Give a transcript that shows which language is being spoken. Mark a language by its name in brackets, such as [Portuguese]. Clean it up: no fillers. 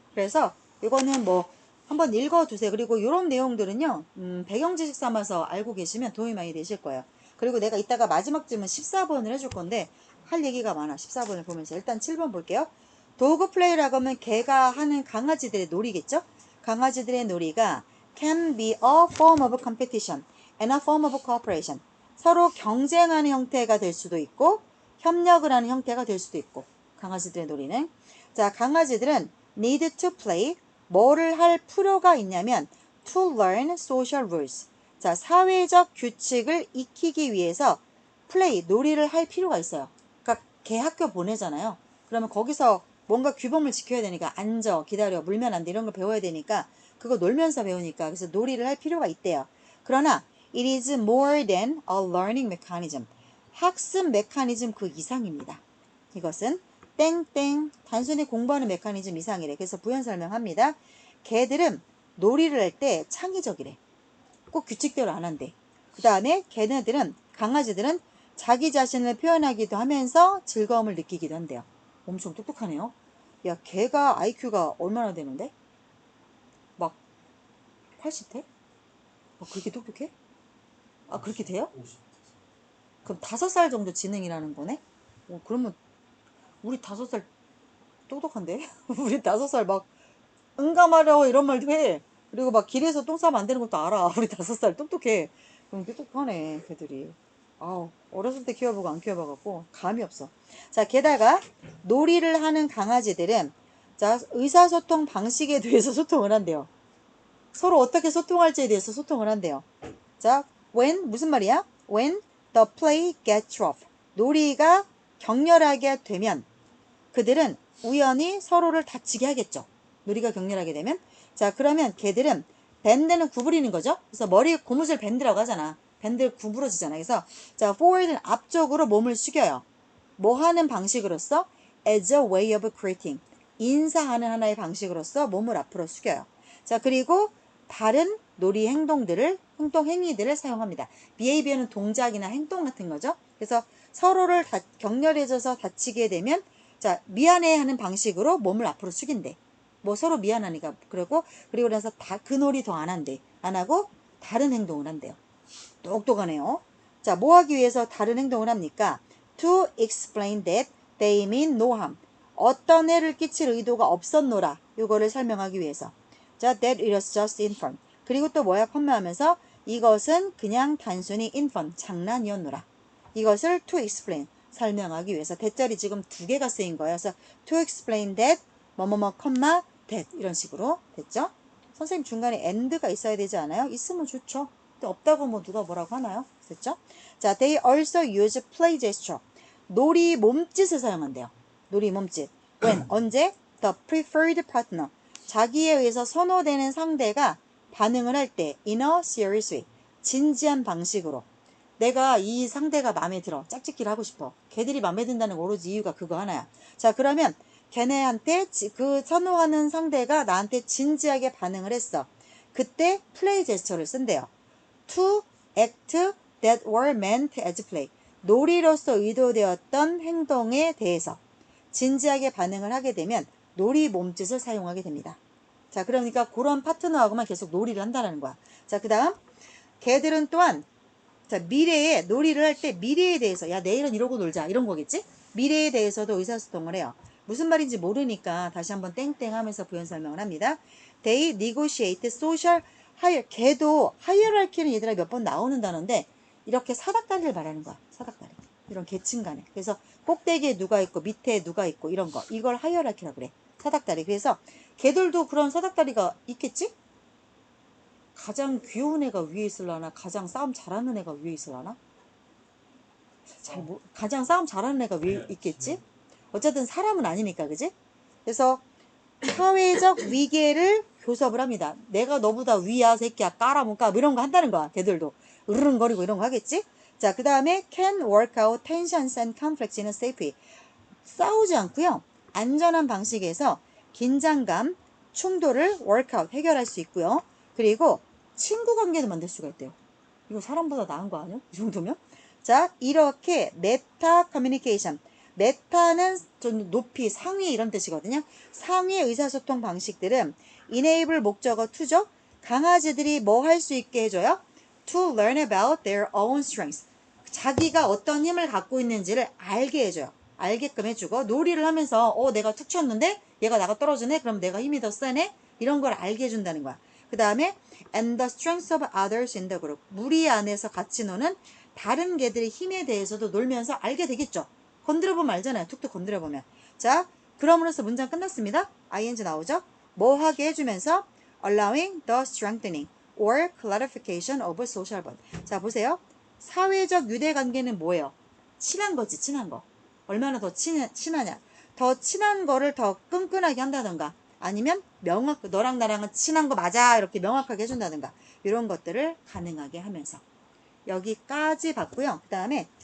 [Korean] 그래서 이거는 뭐 한번 읽어두세요. 그리고 이런 내용들은요. 배경 지식 삼아서 알고 계시면 도움이 많이 되실 거예요. 그리고 내가 이따가 마지막 질문 14번을 해줄 건데 할 얘기가 많아. 14번을 보면서 일단 7번 볼게요. 도그 플레이라고 하면 개가 하는 강아지들의 놀이겠죠? 강아지들의 놀이가 [English] can be a form of competition and a form of cooperation. [Korean] 서로 경쟁하는 형태가 될 수도 있고 협력을 하는 형태가 될 수도 있고 강아지들의 놀이는 자, 강아지들은 [English] need to play [Korean] 뭐를 할 필요가 있냐면 [English] to learn social rules. [Korean] 자, 사회적 규칙을 익히기 위해서 play 놀이를 할 필요가 있어요. 그러니까 개 학교 보내잖아요. 그러면 거기서 뭔가 규범을 지켜야 되니까 앉아, 기다려, 물면 안 돼 이런 걸 배워야 되니까 그거 놀면서 배우니까 그래서 놀이를 할 필요가 있대요. 그러나 [English] it is more than a learning mechanism. [Korean] 학습 메커니즘 그 이상입니다. 이것은 땡땡 단순히 공부하는 메커니즘 이상이래. 그래서 부연 설명합니다. 개들은 놀이를 할 때 창의적이래. 꼭 규칙대로 안 한대. 그 다음에 강아지들은 자기 자신을 표현하기도 하면서 즐거움을 느끼기도 한대요. 엄청 똑똑하네요. 야, 개가 IQ가 얼마나 되는데? 막 80대? 막 그렇게 똑똑해? 아, 그렇게 돼요? 50. 그럼 5살 정도 지능이라는 거네? 그러면 우리 5살 똑똑한데? 우리 5살 막 응감하려 이런 말도 해. 그리고 막 길에서 똥 싸면 안 되는 것도 알아. 우리 5살 똑똑해. 그럼 똑똑하네, 걔들이. 아우, 어렸을 때 키워보고 안 키워봐갖고 감이 없어. 자, 게다가 놀이를 하는 강아지들은 자, 의사소통 방식에 대해서 소통을 한대요. 서로 어떻게 소통할지에 대해서 소통을 한대요. 자, when 무슨 말이야? [English] When the play gets rough. [Korean] 놀이가 격렬하게 되면 그들은 우연히 서로를 다치게 하겠죠. 놀이가 격렬하게 되면. 자, 그러면 걔들은 밴드는 구부리는 거죠. 그래서 머리 고무줄 밴드라고 하잖아. 밴드 구부러지잖아. 그래서 자, forward는 앞쪽으로 몸을 숙여요. 뭐 하는 방식으로서? [English] as a way of greeting. [Korean] 인사하는 하나의 방식으로서 몸을 앞으로 숙여요. 자, 그리고 다른 놀이 행동들을 사용합니다. behavior는 동작이나 행동 같은 거죠. 그래서 서로를 격렬해져서 다치게 되면 자, 미안해 하는 방식으로 몸을 앞으로 숙인대. 뭐 서로 미안하니까. 그리고 나서 그 놀이 더 안 한대. 안 하고 다른 행동을 한대요. 똑똑하네요. 자, 뭐 하기 위해서 다른 행동을 합니까? [English] To explain that they mean no harm. [Korean] 어떤 해를 끼칠 의도가 없었노라. 이거를 설명하기 위해서. [English] 자, that it was just infant. [Korean] 그리고 또 뭐야? 컴마하면서 이것은 그냥 단순히 infant, 장난이었노라. 이것을 [English] to explain, [Korean] 설명하기 위해서. 대절이 지금 2개가 쓰인 거예요. 그래서 [English] to explain that, [Korean] 뭐뭐뭐, 컴마, that 이런 식으로 됐죠? 선생님 중간에 and가 있어야 되지 않아요? 있으면 좋죠. 근데 없다고 뭐 누가 뭐라고 하나요? 됐죠? [English] 자, they also use play gesture. [Korean] 놀이 몸짓을 사용한대요. 놀이 몸짓. [English] when, [Korean] 언제? [English] the preferred partner. [Korean] 자기에 의해서 선호되는 상대가 반응을 할 때 [English] in a serious way. [Korean] 진지한 방식으로. 내가 이 상대가 마음에 들어. 짝짓기를 하고 싶어. 걔들이 마음에 든다는 오로지 이유가 그거 하나야. 자, 그러면 걔네한테 그 선호하는 상대가 나한테 진지하게 반응을 했어. 그때 플레이 제스처를 쓴대요. [English] To act that were meant as play. [Korean] 놀이로서 의도되었던 행동에 대해서 진지하게 반응을 하게 되면 놀이 몸짓을 사용하게 됩니다. 자, 그러니까 그런 파트너하고만 계속 놀이를 한다는 거야. 자, 그 다음 걔들은 또한 자, 미래에 놀이를 할 때 미래에 대해서 야 내일은 이러고 놀자 이런 거겠지? 미래에 대해서도 의사소통을 해요. 무슨 말인지 모르니까 다시 한번 땡땡 하면서 부연 설명을 합니다. [English] They negotiate social hierarchy. [Korean] 걔도 하이어랄키는 얘들아 몇 번 나오는 단어인데 이렇게 사닥다리를 말하는 거야. 사닥다리. 이런 계층 간에. 그래서 꼭대기에 누가 있고 밑에 누가 있고 이런 거. 이걸 하이어랄키라고 그래. 사닥다리. 그래서 걔들도 그런 사닥다리가 있겠지? 가장 귀여운 애가 위에 있으려나? 가장 싸움 잘하는 애가 위에 있으려나? 가장 싸움 잘하는 애가 위에 있겠지? 어쨌든 사람은 아니니까, 그지? 그래서 사회적 위계를 교섭을 합니다. 내가 너보다 위야, 새끼야, 까라문까, 뭐 이런 거 한다는 거야, 걔들도. 으르렁거리고 이런 거 하겠지? [English] 자, [Korean] 그 다음에 [English] can work out tensions and conflicts in a safe way. [Korean] 싸우지 않고요. 안전한 방식에서 긴장감, 충돌을 workout, 해결할 수 있고요. 그리고 친구 관계도 만들 수가 있대요. 이거 사람보다 나은 거 아니야? 이 정도면? 자, 이렇게 메타 커뮤니케이션. 메타는 좀 높이, 상위 이런 뜻이거든요. 상위 의사소통 방식들은 enable 목적어 to죠. 강아지들이 뭐 할 수 있게 해줘요? [English] To learn about their own strengths. [Korean] 자기가 어떤 힘을 갖고 있는지를 알게 해줘요. 알게끔 해주고 놀이를 하면서 내가 툭 쳤는데 얘가 나가 떨어지네? 그럼 내가 힘이 더 세네? 이런 걸 알게 해준다는 거야. 그 다음에 [English] and the strengths of others in the group. [Korean] 무리 안에서 같이 노는 다른 개들의 힘에 대해서도 놀면서 알게 되겠죠. 건드려보면 알잖아요. 툭툭 건드려보면. 자, 그럼으로써 문장 끝났습니다. ing 나오죠? 뭐 하게 해주면서 [English] allowing the strengthening or clarification of social bond. [Korean] 자, 보세요. 사회적 유대관계는 뭐예요? 친한 거지, 친한 거. 얼마나 더 친하냐. 더 친한 거를 더 끈끈하게 한다던가 아니면 너랑 나랑은 친한 거 맞아 이렇게 명확하게 해준다든가 이런 것들을 가능하게 하면서 여기까지 봤고요. 그 다음에